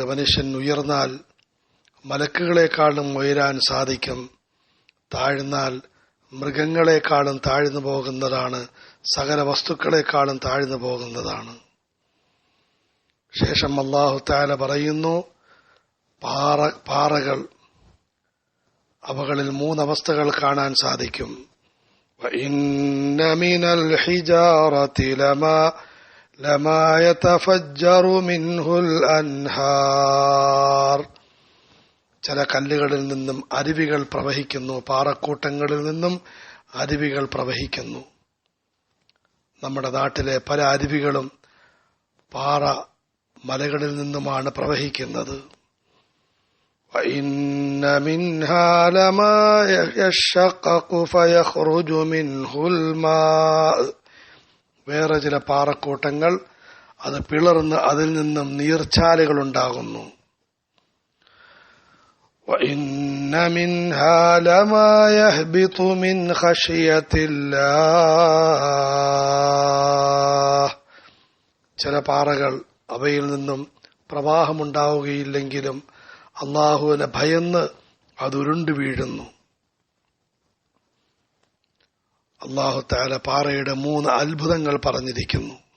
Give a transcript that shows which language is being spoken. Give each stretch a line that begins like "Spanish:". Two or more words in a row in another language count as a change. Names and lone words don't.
Malayalam: മനുഷ്യൻ ഉയർന്നാൽ മലക്കുകളെക്കാളും ഉയരാൻ സാധിക്കും, താഴ്ന്നാൽ മൃഗങ്ങളെക്കാളും താഴ്ന്നു പോകുന്നതാണ്, സകല വസ്തുക്കളെക്കാളും താഴ്ന്നു പോകുന്നതാണ്. ശേഷം
Arabic: الله تعالى
Malayalam: പറയുന്നു, പാറകൾ, അവകളിൽ മൂന്നവസ്ഥകൾ കാണാൻ സാധിക്കും.
Arabic: وَإِنَّ مِنَ الْحِجَارَةِ لَمَا يَتَفَجَّرُ مِنْهُ الْأَنْهَارُ.
Malayalam: ചില കല്ലുകളിൽ നിന്നും അരുവികൾ പ്രവഹിക്കുന്നു, പാറക്കൂട്ടങ്ങളിൽ നിന്നും അരുവികൾ പ്രവഹിക്കുന്നു. നമ്മുടെ നാട്ടിലെ പല അരുവികളും പാറ മലകളിൽ നിന്നുമാണ് പ്രവഹിക്കുന്നത്.
Arabic: وَإِنَّ مِنْهَا لَمَا يَشَّقَّقُ فَيَخْرُجُ مِنْهُ الْمَاءُ.
Malayalam: വേറെ ചില പാറക്കൂട്ടങ്ങൾ അത് പിളർന്ന് അതിൽ നിന്നും നീർച്ചാലുകൾ ഉണ്ടാകുന്നു.
Arabic: وَإِنَّ مِنْهَا لَمَا يَهْبِطُ مِنْ خَشْيَةِ اللَّهِ.
Malayalam: ചില പാറകൾ, അവയിൽ നിന്നും പ്രവാഹമുണ്ടാവുകയില്ലെങ്കിലും അള്ളാഹുവിനെ ഭയന്ന് അതുരുണ്ടു വീഴുന്നു.
Arabic: الله تعالى
Malayalam: പാറയുടെ 3 അത്ഭുതങ്ങൾ പറഞ്ഞിരിക്കുന്നു.